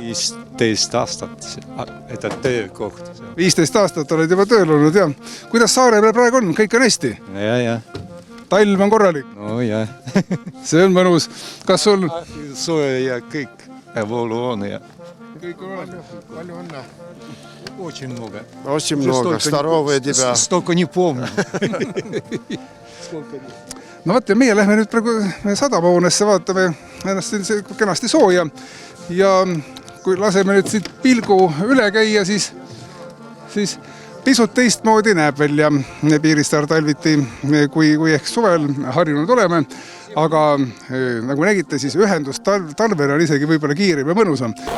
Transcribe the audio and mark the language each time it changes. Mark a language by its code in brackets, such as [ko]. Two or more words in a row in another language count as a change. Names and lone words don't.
[et] 15 aastat, et töökoht. 15 aastat oled juba tööl olnud, jah. Kuidas saare peal praegu on? Kõik on hästi? Ja. Talv on korralik? No ja. See on mõnus. Kas sul... Soe ja kõik voolu on ja. Kõik on olemas. Palju õnne. [ru] Очень много. Очень много. Здоровая тебя. Столько не помню. [et] No vaat ja meie lähme nüüd praegu sadamahoonesse, vaatame ennast kenasti sooja ja kui laseme nüüd siit pilgu üle käia, siis pisut teistmoodi näeb välja Piirissaar talviti, kui ehk suvel harjunud oleme, aga nagu nägite, siis ühendus talvel on isegi võib-olla kiirem ja mõnusam.